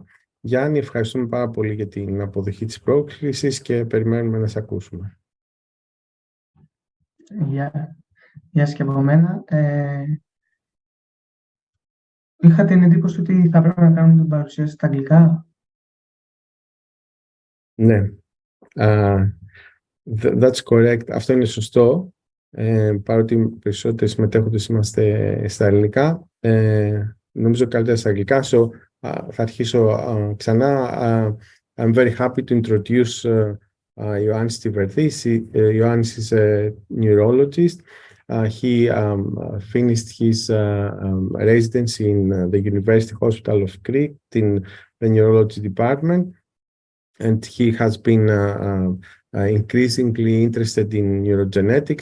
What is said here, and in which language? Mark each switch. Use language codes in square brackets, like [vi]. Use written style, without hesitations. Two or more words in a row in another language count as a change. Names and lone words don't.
[el] Γιάννη, ευχαριστούμε πάρα πολύ για την αποδοχή της πρόσκλησης και περιμένουμε να σε ακούσουμε. Γεια σας και από μένα. Είχα την εντύπωση ότι θα πρέπει να κάνουμε την παρουσίαση στα αγγλικά. Ναι. [en] That's correct. [el] Αυτό είναι σωστό. Παρότι περισσότεροι συμμετέχοντες είμαστε στα ελληνικά, νομίζω καλύτερα στα αγγλικά. Θα αρχίσω ξανά. [en] I'm very happy to introduce IoannisTsiveridis. Ioannis is a neurologist. He finished his residency in the University Hospital of Crete in the neurology department, and he has been increasingly interested in neurogenetics.